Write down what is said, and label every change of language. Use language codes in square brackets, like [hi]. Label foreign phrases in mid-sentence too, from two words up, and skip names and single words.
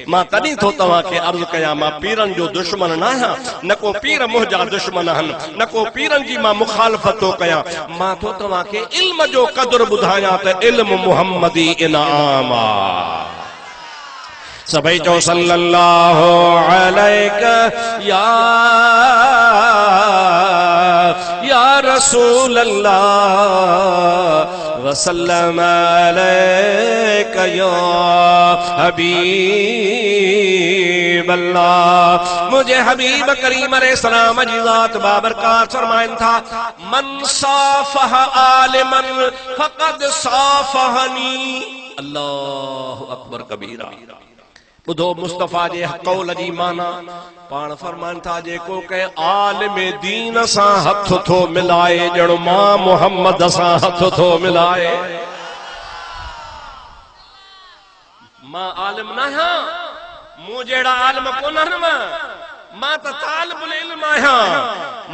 [sd] मां तॾहिं थो तव्हांखे अर्ज़ु कयां, मां पीरनि जो दुश्मन न आहियां, न को पीर मुंहिंजा दुश्मन आहिनि, न को पीरनि जी मां मुखालफ़त थो कयां। मां थो तव्हांखे इल्म जो क़दुरु ॿुधायां त इल्म मुहम्मदी इनाम आहे। सभई चो [ar] صلى الله عليك يا رسول الله وسلم عليك يا حبيب الله. [sd] मुझे हबीब करीम अलैहिस्सलाम जी ज़ात बाबरकात फरमाइन था, [ar] من صافح عالما فقد صافحني. الله أكبر كبيرا. [sd] बुधो मुस्तफा जे कौल जी माना, पाण फरमान था, जेको के आलिम दीन सां हथ थो मिलाए, ॼण मां मोहम्मद सां हथ थो मिलाए। मां आलिम न आहियां, मूं जहिड़ा आलिम कोन्हनि, मां त तालिबुल इल्म आहियां।